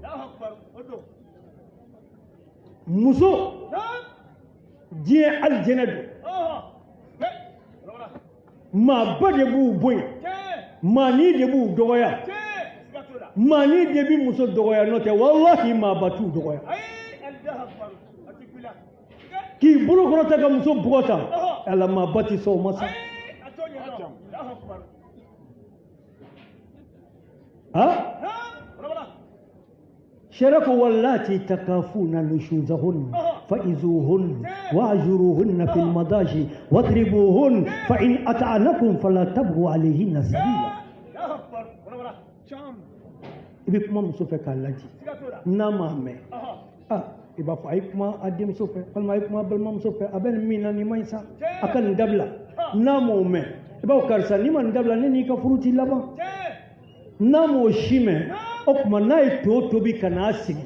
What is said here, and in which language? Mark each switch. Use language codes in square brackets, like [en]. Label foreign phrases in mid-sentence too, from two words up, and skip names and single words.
[bm] muso diɲɛ alijɛnɛ don maaba de b'u bonya maani de b'u dɔgɔya maani de bi muso dɔgɔya n'o tɛ wallahi maaba t'u dɔgɔya k'i bolo kɔrɔta ka muso bugɔta ala maaba ti sɔn o ma sa [ar] شرف واللاتي تخافون نشوزهن فإذوهن واهجروهن في المضاجع واضربوهن فإن أطعنكم فلا تبغوا عليهن سبيلا [bm] ibi kuma muso fɛ k'a lajɛ n'a m'a mɛn i b'a fɔ a ye kuma a denmuso fɛ walima a ye kuma a balimamuso fɛ a bɛ nin min na nin ma ɲi sa a ka nin dabila n'a m'o mɛn i b'a fɔ karisa n'i ma nin dabila ne n'i ka furu t'i laban n'a m'o si mɛn o tuma n'a ye to tobi ka n'a sigi